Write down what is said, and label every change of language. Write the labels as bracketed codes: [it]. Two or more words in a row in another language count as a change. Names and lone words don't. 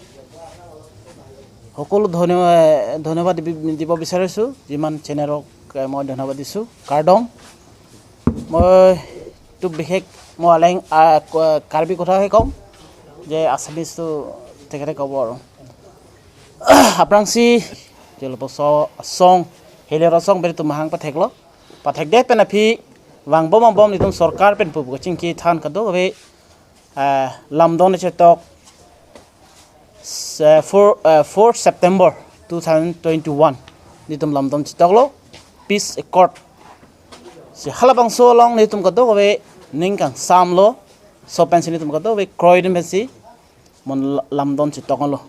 [as] সকলো ধন্যবাদ দিব বিচাৰিছোঁ যিমান চেনেলক মই ধন্যবাদ দিছোঁ কাৰ্ডং মইতো বিশেষ মই আলেং কাৰ্বি কথাহে ক'ম যে আছামিজটো তেখেতে ক'ব আৰু [mjw] aprangsi jelpo song helera song beri tumahang patheklo pathek deh penapi wang bom nitum sarkar pen pubu cingki than kado be lamdon cetok 4 September 2021 nitum lamdon cetok lo [en] peace accord [mjw] si halabang so long nitum kado be ningkang samlo so pensi nitum kado be kroiden pensi mon lamdon cetok lo